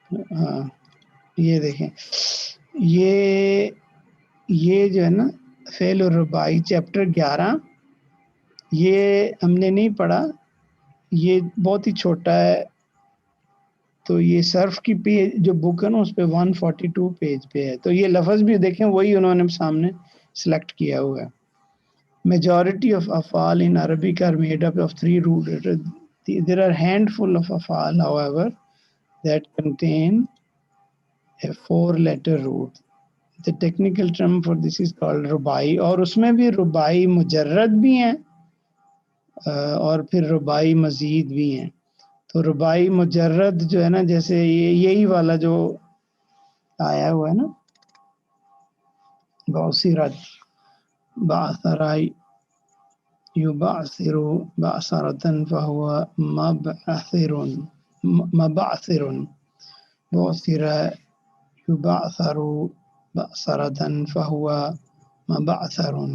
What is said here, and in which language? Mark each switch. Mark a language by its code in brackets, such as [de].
[ur] ہاں یہ دیکھیں، یہ جو ہے نا فعل الرباعی چیپٹر 11، یہ ہم نے نہیں پڑھا، یہ بہت ہی چھوٹا ہے. تو یہ صرف کی پیج جو بک ہے نا اس پہ 142 پیج پہ ہے. تو یہ لفظ بھی دیکھیں وہی انہوں نے سامنے سلیکٹ کیا ہوا ہے. [en] Majority of afal in Arabic are made up of 3 root letters. There are handful of afal, however, that contain a 4-letter root. The technical term for this is called rubai. [ur] اور اس میں بھی ربائی مجرد بھی ہیں اور پھر ربائی مزید بھی ہیں. تو ربائی مجرد جو ہے نا، جیسے یہی والا جو آیا ہوا ہے نا، [ar] بعثرت، بعثرائی یبعثر بعثرة فهو مبعثر، مبعثر. بعثر یبعثر بعثرة فهو مبعثر.